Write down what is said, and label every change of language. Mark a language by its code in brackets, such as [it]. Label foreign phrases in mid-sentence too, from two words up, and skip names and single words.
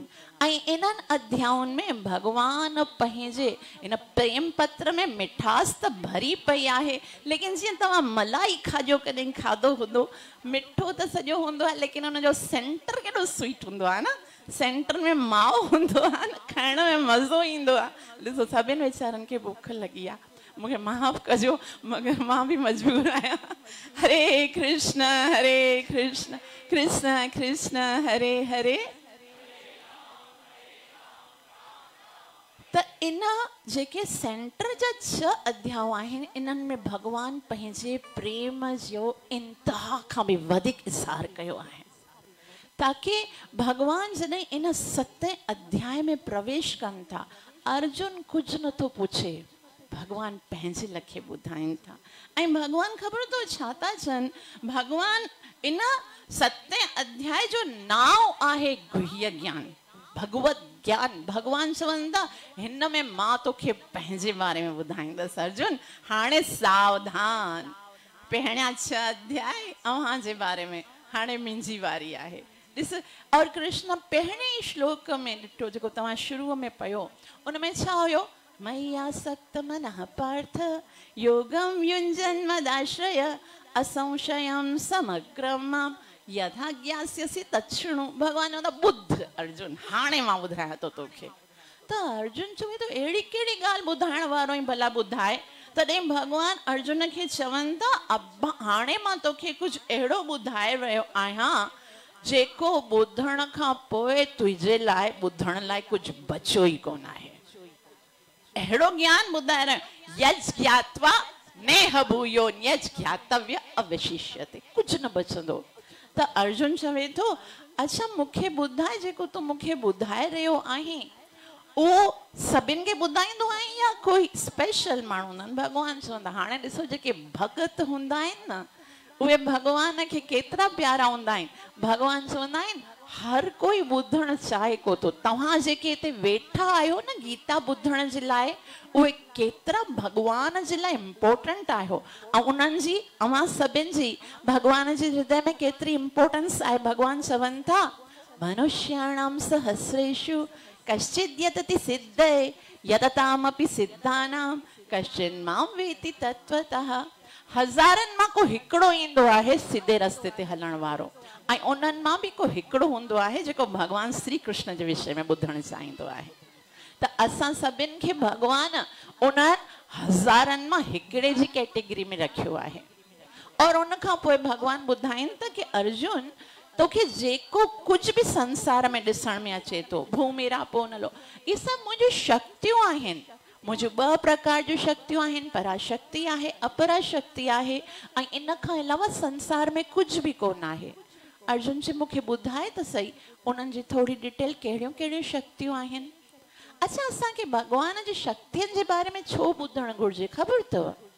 [sd] ऐं इन्हनि अध्यायुनि में भगवान पंहिंजे इन प्रेम पत्र में मिठास त भरी पई आहे, लेकिन जीअं तव्हां मलाई खाजो कॾहिं खाधो हूंदो, मिठो त सॼो हूंदो आहे लेकिन उनजो सेंटर केॾो स्वीट हूंदो आहे न, सेंटर में माओ हूंदो आहे न, खाइण में मज़ो ईंदो आहे। ॾिसो सभिनि वीचारनि खे बुख लॻी आहे, मूंखे माफ़ कजो मगर मां बि मजबूर आहियां। [sa] हरे कृष्ण कृष्ण कृष्ण हरे हरे। [sd] त इन जेके सेंटर जा 6 अध्याय आहिनि इन्हनि में भगवान पंहिंजे प्रेम जो इंतहा खां बि वधीक इज़हार कयो आहे ताकि भगवान जॾहिं इन 7 अध्याय में प्रवेश कनि था अर्जुन कुझु नथो पुछे, भगवान पंहिंजे लखे ॿुधाइनि था। ऐं भगवान ख़बर अथव छा था चवनि, भगवान इन 7 अध्याय जो नाम आहे गुह्य ज्ञान, भगवत ज्ञान। भगवान चवनि था हिन में मां तोखे पंहिंजे बारे में ॿुधाईंदसि अर्जुन, हाणे सावधान। पहिरियां 6 अध्याय अव्हां जे बारे में हाणे मुंहिंजी वारी आहे ॾिस और कृष्ण पहिरें श्लोक में ॾिठो जेको तव्हां शुरूअ में पढ़ियो उन में छा हुयो [sa] मय्यासक्त मनः पार्थ योगम युञ्जन् मदाश्रय असंशयं समग्रं मां यथा ज्ञास्यसि तच्छृणु [sd] भगवान चवंदा बुद्ध अर्जुन हाणे मां ॿुधायां थो तोखे त अर्जुन चवे थो अहिड़ी कहिड़ी ॻाल्हि ॿुधाइण वारो ई भला ॿुधाए तॾहिं भगवान अर्जुन खे चवनि था अब्बा हाणे मां तोखे कुझु अहिड़ो ॿुधाए रहियो आहियां जेको ॿुधण खां पोइ तुंहिंजे लाइ ॿुधण लाइ कुझु बचियो ई कोन आहे अहिड़ो ज्ञान ॿुधाए रहियो [sa] यज् ज्ञात्वा नेह भूयो न्यज् ज्ञातव्य अवशिष्यते [sd] कुझु न बचंदो त अर्जुन चवे थो अच्छा मूंखे ॿुधाए जेको तूं मूंखे ॿुधाए रहियो आहीं उहो सभिनि खे ॿुधाईंदो आहे या कोई स्पेशल माण्हू हूंदा आहिनि भॻवान चवंदा हाणे ॾिसो जेके भगत हूंदा आहिनि न उहे भॻवान खे केतिरा प्यारा हूंदा आहिनि भॻवान चवंदा आहिनि हर कोई ॿुधणु चाहे को थो तव्हां जेके हिते वेठा आहियो न गीता ॿुधण जे लाइ उहे केतिरा भॻवान जे लाइ इम्पोर्टेंट आहियो ऐं उन्हनि जी अव्हां सभिनि जी भॻवान जे हृदय में केतिरी इम्पोर्टेंस आहे भॻवान चवनि था [sa] मनुष्याणां सहस्रेषु कश्चिद् यतति सिद्धये यततामपि सिद्धानां कश्चिन् मां वेति तत्त्वतः [sd] हज़ारनि मां को हिकिड़ो ईंदो आहे सिधे रस्ते ते हलण वारो ऐं उन्हनि मां बि को हिकिड़ो हूंदो आहे जेको भॻवान श्री कृष्ण जे विषय में ॿुधणु चाहींदो आहे त असां सभिनि खे भॻवान उन हज़ारनि मां हिकिड़े जी कैटेगरी में रखियो आहे और उन खां पोइ भॻवान ॿुधाइनि त की अर्जुन तोखे जेको कुझु बि संसार में ॾिसण में अचे थो [sa] भूमि रापो नलो [sd] इहे सभु मुंहिंजूं शक्तियूं आहिनि मुंहिंजूं 2 प्रकार जूं शक्तियूं आहिनि पराशक्ति आहे अपराशक्ति आहे ऐं इन खां अलावा संसार में कुझु बि कोन आहे अर्जुन जी मूंखे ॿुधाए त सही उन्हनि जी थोरी डिटेल कहिड़ियूं कहिड़ियूं शक्तियूं आहिनि अच्छा असांखे भॻवान जी शक्तियुनि जे बारे में छो ॿुधणु घुरिजे ख़बर अथव